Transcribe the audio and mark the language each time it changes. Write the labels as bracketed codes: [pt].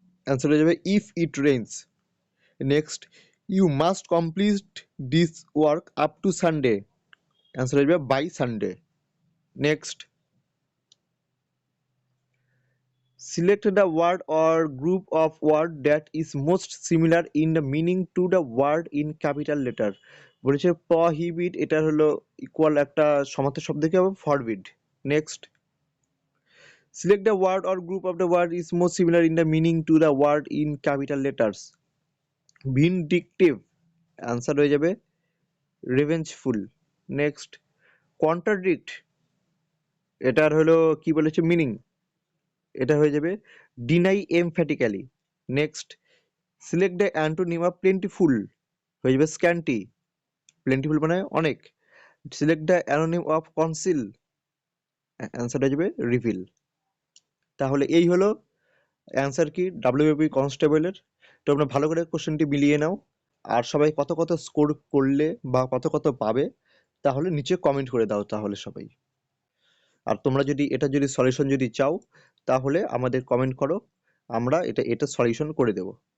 [en] Answer [bn] হয়ে যাবে [en] if it rains. Next, you must complete this work up to Sunday. Answer [bn] হয়ে যাবে [en] by Sunday. Next, select the word or group of word that is most similar in the meaning to the word in capital letter. [bn] বলেছে prohibit, এটা হলো equal একটা সমার্থক শব্দ কি হবে? [en] forbid. Next, select the word or group of the word is most similar in the meaning to the word in capital letters. Vindictive, answer [bn] হয়ে যাবে [en] revengeful. [bn] Next, contradict, এটার হলো কি বলেছে মিনিং? এটা হয়ে যাবে [en] deny emphatically. Next, select the antonym of plentiful, হয়ে যাবে scanty. plentiful [bn] মানে অনেক। [en] select the anonym of conceal, [bn] answer হয়ে যাবে [en] reveal. [bn] তাহলে এই হলো অ্যান্সার কি ডাব্লিউবিপি কনস্টেবলের। তো তোমরা ভালো করে কোশ্চেনটি মিলিয়ে নাও, আর সবাই কত কত স্কোর করলে বা কত কত পাবে তাহলে নিচে কমেন্ট করে দাও তাহলে সবাই। আর তোমরা যদি এটা যদি সলিউশন যদি চাও তাহলে আমাদের কমেন্ট করো, আমরা এটা সলিউশন করে দেব।